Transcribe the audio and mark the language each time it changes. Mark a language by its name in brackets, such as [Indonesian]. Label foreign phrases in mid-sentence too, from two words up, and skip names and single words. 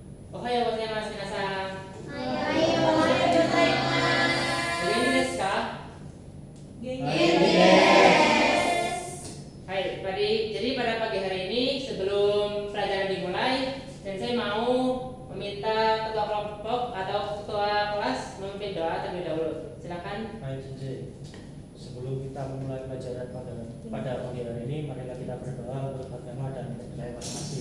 [Japanese] おはようございますみなさん. おはようございます. 元気ですか? 元気です. [Indonesian] Hai, jadi pada pagi hari ini sebelum pelajaran dimulai, Sensei mau meminta ketua kelompok atau ketua kelas memimpin doa terlebih dahulu. Silakan. Baik, Sensei. Sebelum kita memulai pelajaran pada pagi hari ini, marilah kita berdoa untuk agama dan kepercayaan masing-masing.